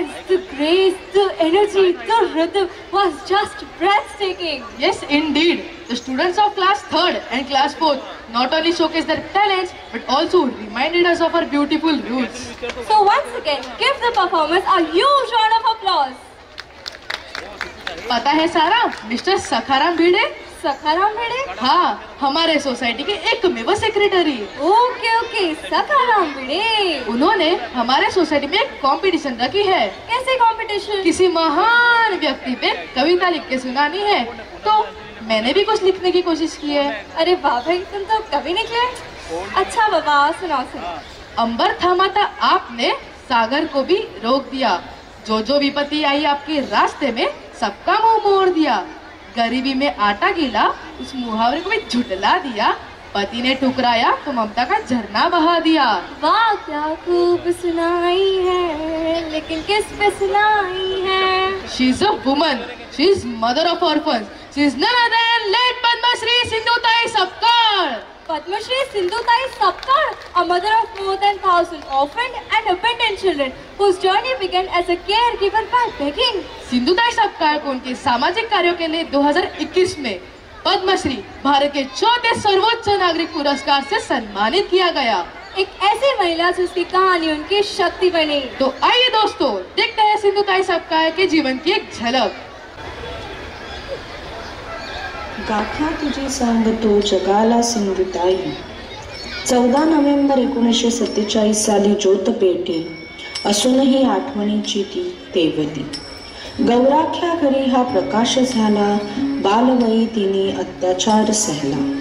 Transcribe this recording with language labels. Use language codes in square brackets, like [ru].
[en] The grace, the energy, the rhythm was just breathtaking. Yes, indeed. The students of class 3rd and class 4th not only showcased their talents but also reminded us of our beautiful roots. So once again, give the performers a huge round of applause. [hi] पता है सारा, mister Sakharam भिड़े? सखाराम भिड़े? हाँ, हमारे society के एकमेव secretary. Okay okay, Sakharam भिड़े। उन्होंने हमारे society में एक कंपटीशन रखी है। कैसे कंपटीशन? किसी महान व्यक्ति पे कविता लिख के सुनानी है, तो मैंने भी कुछ लिखने की कोशिश की है। अरे वाह भाई, तुम तो कवि निकले। अच्छा बाबा, सुनाओ सुनाओ। अंबर थामा था आपने, सागर को भी रोक दिया। जो जो विपत्ति आई आपके रास्ते में, सबका मुंह मोड़ दिया। गरीबी में आटा गीला, उस मुहावरे को भी झुटला दिया। पति ने ठुकराया तो ममता का झरना बहा दिया। वाह क्या खूब सुनाई है, लेकिन किस पे सुनाई है? [en] She is a woman. She is mother of orphans. She is none other than late Padmasri Sindhutai Sapkar. Padmasri Sindhutai Sapkar, a mother of more than 1,000 orphaned and abandoned children, whose journey began as a caregiver by begging. [hi] Sindhutai Sapkal को उनके सामाजिक कार्यों के लिए 2021 में पद्मश्री भारत के चौथे सर्वोच्च नागरिक पुरस्कार से सम्मानित किया गया। एक ऐसी महिला जिसकी कहानी उनकी शक्ति बनी। तो आइए दोस्तों, देखते हैं सिंधुताई सपकाळ के जीवन की एक झलक। [mr] गाथा तुझे सांगतो जगाला सिंधुताई, 14 नोव्हेंबर 1947 साली ज्योत पेटे, असूनही आठवणीची ती तेवली. गौराख्या घरी हा प्रकाश झाला, बालवयी तिने अत्याचार सहला.